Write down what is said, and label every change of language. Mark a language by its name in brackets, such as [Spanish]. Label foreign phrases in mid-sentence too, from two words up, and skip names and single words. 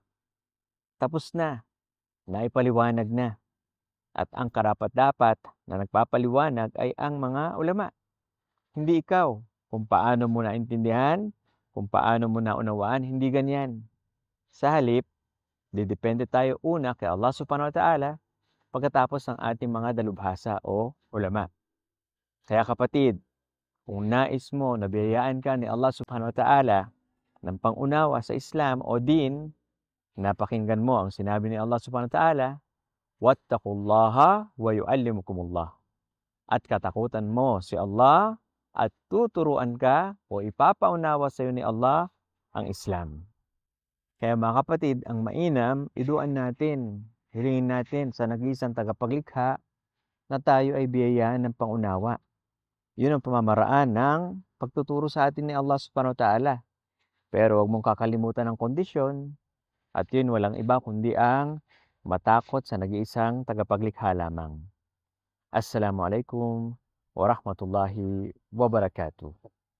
[Filipino] Tapos na, naipaliwanag na. At ang karapat-dapat na nagpapaliwanag ay ang mga ulama. Hindi ikaw. Kung paano mo naintindihan, kung paano mo naunawaan, hindi ganyan. Sa halip, didepende tayo una kay Allah [Arabic] سبحانه وتعالى [Filipino] pagkatapos ng ating mga dalubhasa o ulama. Kaya kapatid, kung nais mo na biyayaan ka ni Allah [Arabic] سبحانه وتعالى [Filipino] ng pangunawa sa Islam o din, napakinggan mo ang sinabi ni Allah [Arabic] سبحانه وتعالى, واتقوا الله ويعلمكم الله. [Filipino] At katakutan mo si Allah at tuturuan ka o ipapaunawa sa iyo ni Allah ang Islam. Kaya mga kapatid, ang mainam, iduan natin, hilingin natin sa nag-iisang tagapaglikha na tayo ay biyayaan ng pangunawa. Yun ang pamamaraan ng pagtuturo sa atin ni Allah [Arabic] سبحانه وتعالى. [Filipino] Pero huwag mong kakalimutan ang kondisyon at yun walang iba kundi ang matakot sa nag-iisang tagapaglikha lamang. [Arabic] السلام عليكم ورحمة الله وبركاته.